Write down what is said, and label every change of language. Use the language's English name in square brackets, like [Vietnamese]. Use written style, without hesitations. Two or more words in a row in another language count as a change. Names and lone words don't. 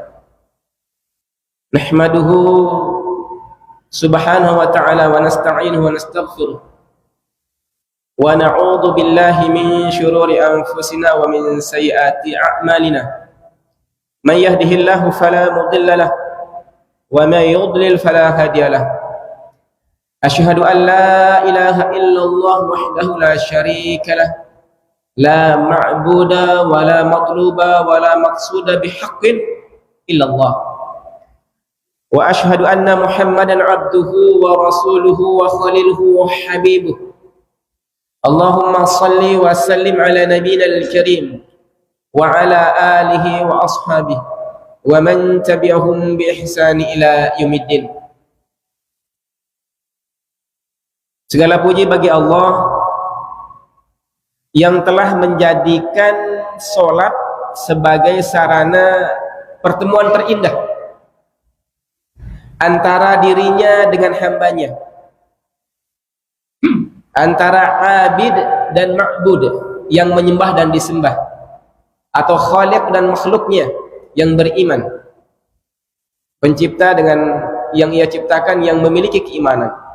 [Arabic] نحمده سبحانه وتعالى ونستعينه ونستغفره ونعوذ بالله من شرور أنفسنا ومن سيئات أعمالنا. من يهده الله فلا مضل له ومن يضلل فلا هادي له. أشهد أن لا إله إلا الله وحده لا شريك له, لا معبود ولا مطلوب ولا مقصود بحق إلا الله. وأشهد أن محمدا عبده ورسوله وخليله وحبيبه. اللهم صل وسلم على نبينا الكريم وعلى آله وأصحابه ومن تبعهم بإحسان إلى يوم الدين. [Indonesian] Segala puji bagi Allah yang telah menjadikan sholat sebagai sarana pertemuan terindah antara dirinya dengan hambanya, antara abid dan ma'bud yang menyembah dan disembah, atau khaliq dan makhluknya yang beriman, pencipta dengan yang ia ciptakan yang memiliki keimanan.